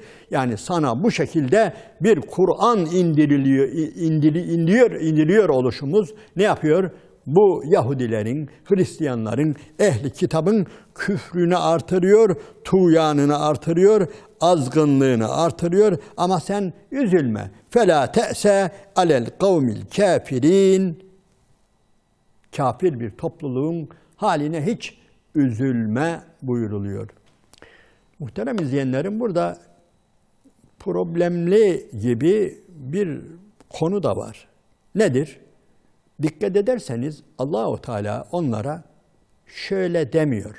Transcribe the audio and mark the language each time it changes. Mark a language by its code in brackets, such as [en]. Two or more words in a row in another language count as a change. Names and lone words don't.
[tr] Yani sana bu şekilde bir Kur'an indiriyor oluşumuz ne yapıyor? Bu Yahudilerin, Hristiyanların, ehli kitabın küfrünü artırıyor, tuğyanını artırıyor, azgınlığını artırıyor. Ama sen üzülme. [ar] فَلَا تَأْسَ عَلَى الْقَوْمِ الْكَافِرِينَ. [tr] Kafir bir topluluğun haline hiç üzülme buyuruluyor. Muhterem izleyenlerim, burada problemli gibi bir konu da var. Nedir? Dikkat ederseniz Allah-u Teala onlara şöyle demiyor.